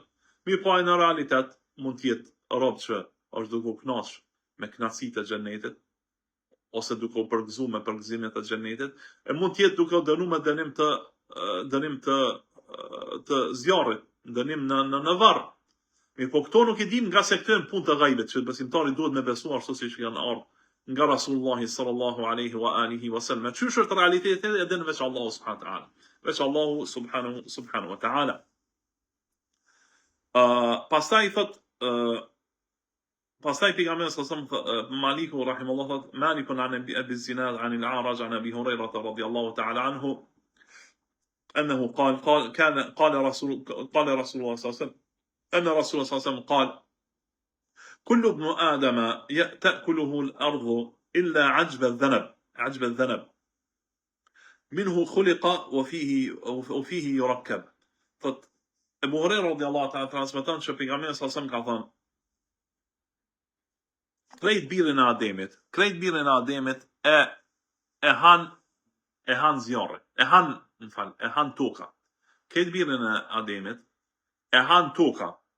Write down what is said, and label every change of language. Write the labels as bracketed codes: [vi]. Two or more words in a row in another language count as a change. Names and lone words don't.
[sq] Mirë po në realitet mund të jetë rob që është duke u kënaqur me kënaqësitë e xhenetit, ose duke u përgëzuar me përgëzimet e xhenetit, e mund të jetë duke u dënuar me dënim të zjarrit, dënim në varr. Mirë po këto nuk I dim nga se këto janë punë të ghaibit, që besimtari duhet me besu ashtu siç janë ardhur nga Rasulullah [ar] صلى الله عليه وعلى آله وسلم. [sq] Çysh është realiteti e din veç Allahu [ar] سبحانه وتعالى. [sq] Veç Allahu [ar] سبحانه وتعالى. [sq] Pastaj pejgamberi [ar] صلى الله عليه وسلم [sq] Maliku rahimahullah thot, [ar] مالك عن أبي الزناد عن الأعرج عن أبي هريرة رضي الله تعالى عنه أنه قال رسول الله صلى الله عليه وسلم أن رسول الله صلى الله عليه وسلم قال كل ابن آدم تأكله الأرض إلا عجب الذنب منه خلق وفيه يركب. [sq] Abu Huraira [ar] رضي الله تعالى [sq] transmeton se pejgamberi [ar] صلى الله عليه وسلم [sq] ka thënë, krejt birrin e Ademit e han zjarri, e han toka. Krejt birrin e Ademit e han toka.